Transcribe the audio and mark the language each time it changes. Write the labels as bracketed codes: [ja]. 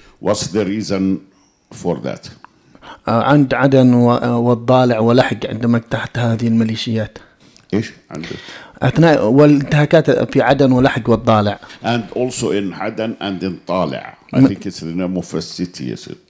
[en] What's the reason for that? [ar] عند عدن والضالع ولحج عندما اجتاحت هذه الميليشيات. إيش عندك؟ أثناء والانتهاكات في عدن ولحج والضالع. [en] And also in Aden and in Talع. I think it's the name of a city, is it?